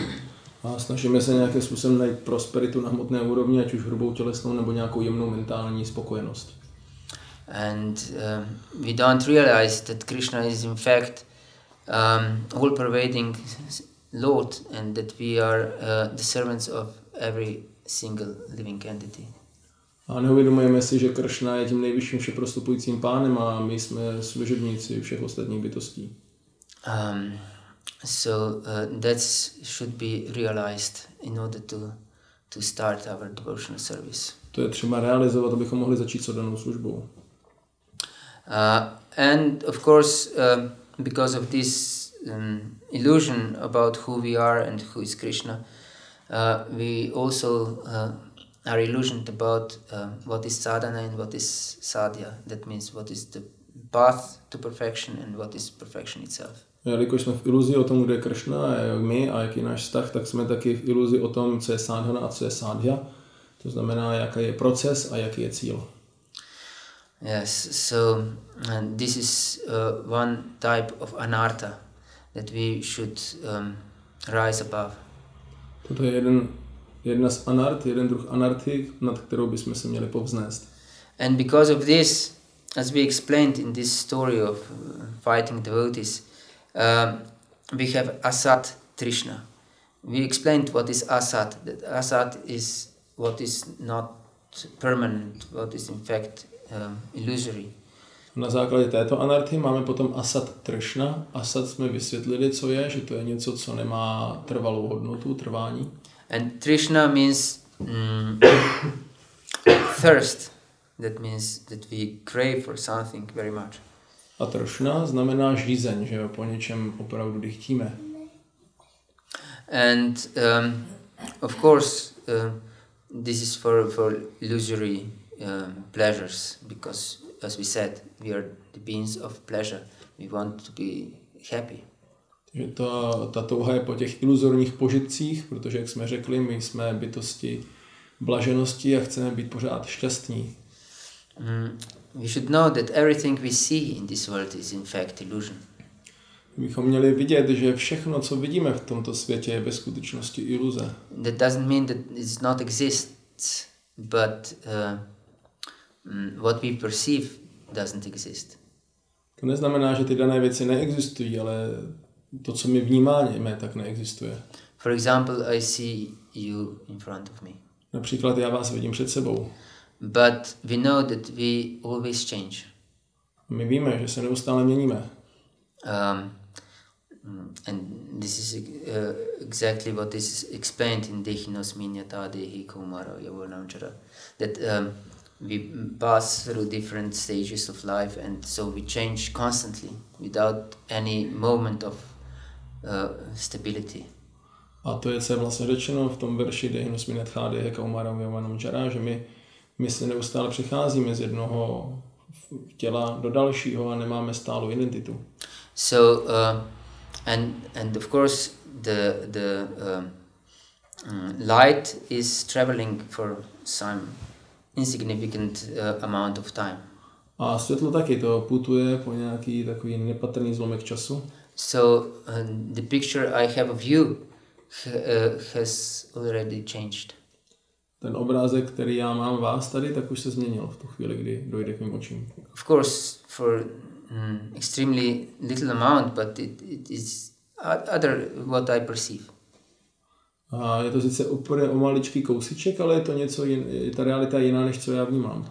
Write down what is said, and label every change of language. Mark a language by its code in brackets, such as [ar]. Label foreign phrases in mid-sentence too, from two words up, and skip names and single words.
[cs] A snažíme se nějakým způsobem najít prosperitu na hmotné úrovni, ať už hrubou tělesnou nebo nějakou jemnou mentální spokojenost. [en] And we don't realize that Krishna is in fact all-pervading Lord, and that we are the servants of every single living entity. [cs] A neuvědomujeme si, že Kršna je tím nejvyšším všeprostupujícím pánem a my jsme služebníci všech ostatních bytostí. [en] So that should be realized in order to start our devotional service. [cs] To je třeba realizovat, abychom mohli začít s oddanou službou. [en] And of course, because of this illusion about who we are and who is Krishna, we also are illusioned about what is sadhana and what is sadhya. That means what is the path to perfection and what is perfection itself. [cs] Jelikož jsme v iluzi o tom, kde je Kršna a jak my a jaký je náš vztah, tak jsme taky v iluzi o tom, co je sádhana a co je sádhya. To znamená, jaký je proces a jaký je cíl. [en] Yes, so this is one type of anartha that we should rise above. [cs] Toto je jedna z anart, jeden druh anarthy, nad kterou bychom se měli povznést. [en] And because of this, as we explained in this story of fighting devotees, we have [sa] असत् तृष्णा. [en] We explained what is asat. That asat is what is not permanent, what is in fact illusory. [cs] Na základě této anarchy máme potom [sa] असत् तृष्णा. [cs] Asat jsme vysvětlili, co je, že to je něco, co nemá trvalou hodnotu, trvání. [en] And trishna means thirst. That means that we crave for something very much. [cs] A trishna znamená žízeň, že jo, po něčem opravdu chtíme. [en] And of course, this is for illusory pleasures, because as we said, we are the beings of pleasure. We want to be happy. [cs] Takže ta touha je po těch iluzorních požitcích, protože, jak jsme řekli, my jsme bytosti blaženosti a chceme být pořád šťastní. [en] We should know that everything we see in this world is in fact illusion. [cs] Bychom měli vidět, že všechno, co vidíme v tomto světě, je ve skutečnosti iluze. [en] That doesn't mean that it not exists, but what we perceive doesn't exist. [cs] To neznamená, že ty dané věci neexistují, ale to, co my vnímáme, tak neexistuje. [en] For example, I see you in front of me. [cs] Například já vás vidím před sebou. [en] But we know that we always change. [cs] My víme, že se neustále měníme. [en] And this is exactly what is explained in [sa] देहिनोऽस्मिन्यथा देहे कौमारं यौवनं जरा. [en] That we pass through different stages of life, and so we change constantly without any moment of stability. [cs] A to je, co je vlastně řečeno v tom verši [sa] देहिनोऽस्मिन्यथा देहे कौमारं यौवनं जरा, [cs] že my se neustále přecházíme z jednoho těla do dalšího a nemáme stálou identitu. [en] So and of course the light is traveling for some insignificant amount of time. [cs] A světlo taky to putuje po nějaký takový nepatrný zlomek času. [en] So the picture I have of you has already changed. [cs] Ten obrázek, který já mám vás tady, tak už se změnil v tu chvíli, kdy dojde k mým očím. [en] Of course, for extremely little amount, but it is other what I perceive. [cs] A je to sice úplně o maličký kousíček, ale je to něco ta realita je jiná, než co já vnímám.